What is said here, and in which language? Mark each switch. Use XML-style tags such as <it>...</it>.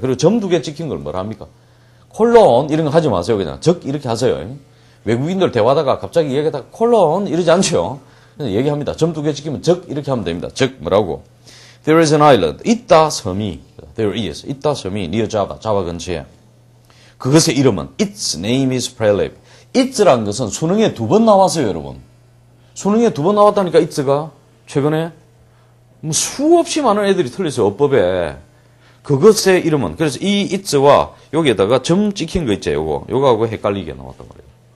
<ko>그리고 점 2개 찍힌 걸 뭐라 합니까? 콜론 이런 거 하지 마세요. 그냥 적 이렇게 하세요. 외국인들 대화하다가 갑자기 얘기하다가 콜론 이러지 않죠. 그냥 얘기합니다. 점 2개 찍히면 적 이렇게 하면 됩니다. 적 뭐라고?</ko> <en>There is an island.</en> <ko>있다 섬이. There is. 있다 섬이</ko> <en>near Java.</en> <ko>자바 근처에. 그것의 이름은</ko> <en>Its name is Prelab.</en> <ko>Its란 것은 수능에 2번 나왔어요, 여러분. 수능에 2번 나왔다니까 Its가 최근에 뭐 수없이 많은 애들이 틀렸어요. 어법에. 그것의 이름은. 그래서 이 Its와 여기에다가 점 찍힌 거 있죠. 요거하고 헷갈리게 나왔단 말이에요.</ko>